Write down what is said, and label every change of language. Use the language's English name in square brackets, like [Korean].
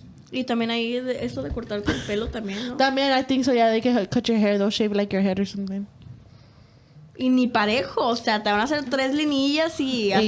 [Spanish] Y también ahí eso de cortarte el pelo también, ¿no? [English] también, I think so. Yeah, they can cut your hair. They'll shave like your head or something. [Spanish] Y ni parejo, o sea, te van a hacer 3 linillas y así